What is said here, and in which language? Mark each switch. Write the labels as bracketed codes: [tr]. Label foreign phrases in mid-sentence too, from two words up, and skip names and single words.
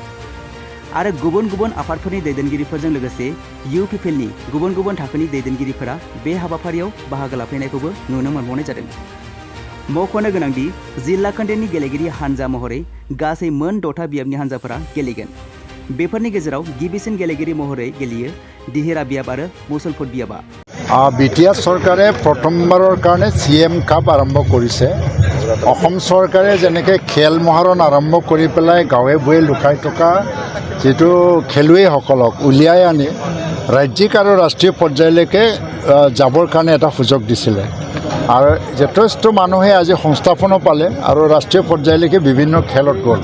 [brx] आरो गुबुन गुबुन आफादफोरनि दैदेनगिरिफोरजों लोगोसे इउपिपिएलनि गुबुन गुबुन थाखोनि दैदेनगिरिफोरा बे हाबाफारियाव बाहागो लाफैनायखौबो नुनो मोनबावनाय जादों। मख'नो गोनांदि जिल्ला खोन्दोनि गेलेगिरि हानजा महरै गासै मोन 6था बियाबनि हानजाफोरा गेलेगोन। बेफोरनि गेजेराव गिबिसिन गेलेगिरि महरै गेलेयो दिहिरा बियाब आरो मुसलपुर बियाबा। [as] बिटिआर চৰকাৰে প্ৰথমবাৰৰ কাৰণে CM কাপ আৰম্ভ কৰিছে। অসম চৰকাৰে যেনেকৈ খেল মহাৰণ আৰম্ভ কৰি পেলাই গাঁৱে ভূঞে লুকাই থকা যিটো খেলুৱৈসকলক উলিয়াই আনি ৰাজ্যিক আৰু ৰাষ্ট্ৰীয় পৰ্যায়লৈকে যাবৰ কাৰণে এটা সুযোগ দিছিলে। আৰু যথেষ্ট মানুহে আজি সংস্থাপনো পালে আৰু ৰাষ্ট্ৰীয় পৰ্যায়লৈকে বিভিন্ন খেলত গ'ল।